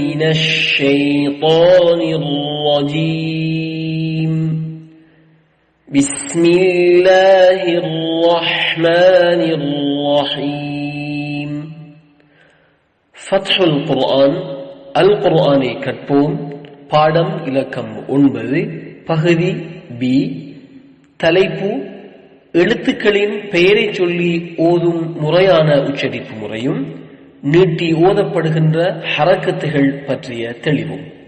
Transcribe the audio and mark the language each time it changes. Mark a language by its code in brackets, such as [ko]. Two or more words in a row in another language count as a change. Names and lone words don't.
[ar] الشيطان الرجيم بسم الله الرحمن الرحيم فتح القرآن [ta] குர்ஆனை கற்போம். பாடம் இலக்கம் 9, பகுதி பி. தலைப்பு எழுத்துக்களின் பெயரை சொல்லி ஓதும் முறையான உச்சரிப்பு முறையும் நீட்டி ஓதப்படுகின்ற ஹரக்கத்துகள் பற்றிய தெளிவும்.